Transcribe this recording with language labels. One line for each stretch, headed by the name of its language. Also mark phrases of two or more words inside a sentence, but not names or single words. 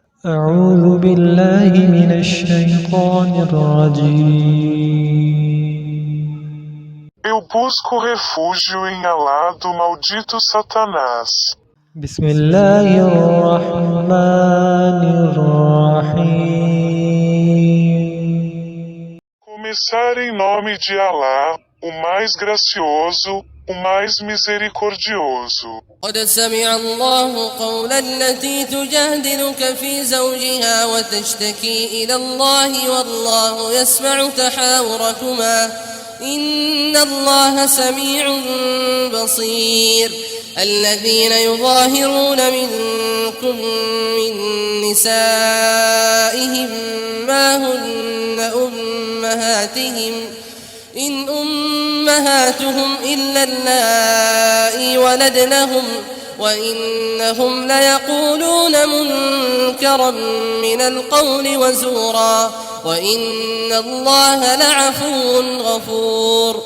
Arabic: أعوذ بالله من الشيطان الرجيم.
Portuguese: Eu busco refúgio em Alá do maldito Satanás.
Arabic: بسم الله الرحمن الرحيم.
Portuguese: Começar em nome de Alá, o mais gracioso, o mais misericordioso.
Arabic: قد سمع الله قول التي تجادلك في زوجها وتشتكي إلى الله والله يسمع تحاوركما إن الله سميع بصير. الذين يظاهرون منكم من نسائهم ما هن أمهاتهم إن أمهاتهم إلا اللائي ولدنهم وإنهم ليقولون منكرا من القول وزورا وإن الله لعفو غفور.